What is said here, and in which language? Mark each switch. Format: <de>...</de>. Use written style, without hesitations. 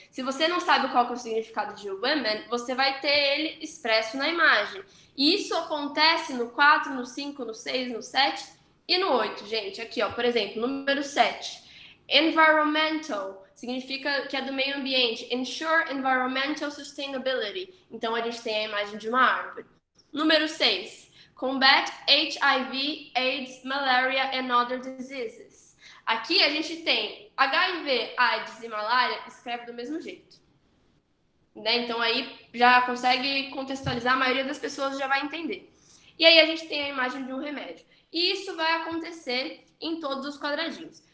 <pt>Se você não sabe qual é o significado de women, você vai ter ele expresso na imagem. E isso acontece no 4, no 5, no 6, no 7 e no 8, gente. Aqui, ó, por exemplo, número 7. Environmental significa que é do meio ambiente.</pt> <en>Ensure environmental sustainability.</en> <pt>Então, a gente tem a imagem de uma árvore. Número 6.</pt> <en>Combat HIV, AIDS, malaria and other diseases.</en> <pt>Aqui a gente tem HIV, AIDS e malária, escreve do mesmo jeito. Né? Então, aí já consegue contextualizar, a maioria das pessoas já vai entender. E aí a gente tem a imagem de um remédio. E isso vai acontecer em todos os quadradinhos.</pt>